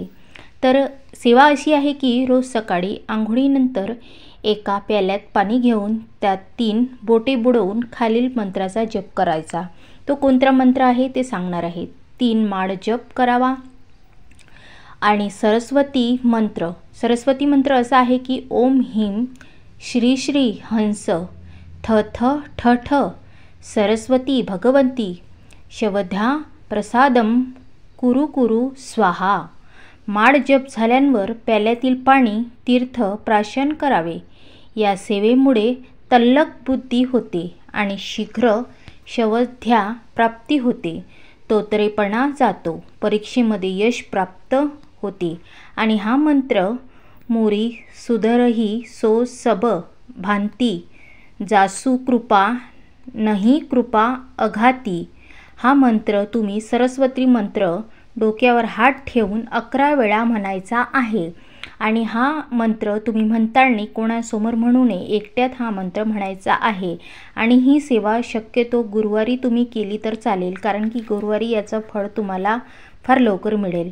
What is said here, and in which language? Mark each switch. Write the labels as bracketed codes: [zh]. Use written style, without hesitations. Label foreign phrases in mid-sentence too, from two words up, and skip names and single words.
[mr] तर सेवा अशी आहे की रोज सकाळी आंघोळीनंतर एका प्याल्यात पाणी घेऊन त्यात 3 बोटे बुडवून खालील मंत्राचा जप करायचा। तो कोणता मंत्र आहे ते सांगणार आहे। 3 माळ जप करावा। आणि सरस्वती मंत्र असा आहे की [sa] ओम ह्रीं श्री श्री हंस थ थ ठ ठ सरस्वती भगवंती शवध्या प्रसादम कुरु कुरु स्वाहा। [mr] माळ जप झाल्यावर प्याल्यातील पाणी तीर्थ प्राशन करावे। या सेवेमुळे तल्लख बुद्धी होते आणि शीघ्र शवध्या प्राप्ती होते। तोतरेपणा जातो, परीक्षेमध्ये यश प्राप्त होते। आणि हा मंत्र [awa] मोरी सुधरही सो सब भांती जासू कृपा नहीं कृपा अघाती। [mr] हा मंत्र तुम्ही सरस्वती मंत्र डोक्यावर हात ठेवून 11 वेळा म्हणायचा आहे। आणि हा मंत्र तुम्ही म्हणताना कोणासमोर म्हणू नये, एकट्यात हा मंत्र म्हणायचा आहे। आणि ही सेवा शक्यतो गुरुवारी तुम्ही केली तर चालेल, कारण की गुरुवारी याचं फळ तुम्हाला फार लवकर मिळेल।